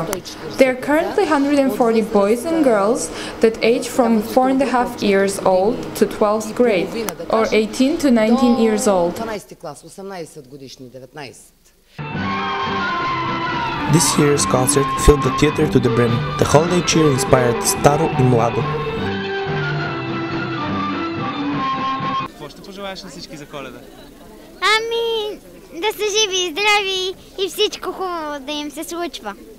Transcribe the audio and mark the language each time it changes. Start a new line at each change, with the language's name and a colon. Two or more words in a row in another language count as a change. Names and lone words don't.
English: There are currently 140 boys and girls that age from 4.5 years old to 12th grade, or 18 to 19 years old. This year's concert filled the theatre to the brim. The holiday cheer inspired Staru и Mlado.
Bulgarian: Какво пожелаеш на всички за Коледа? Ами, да са живи и здрави и всичко хубаво да им се случва.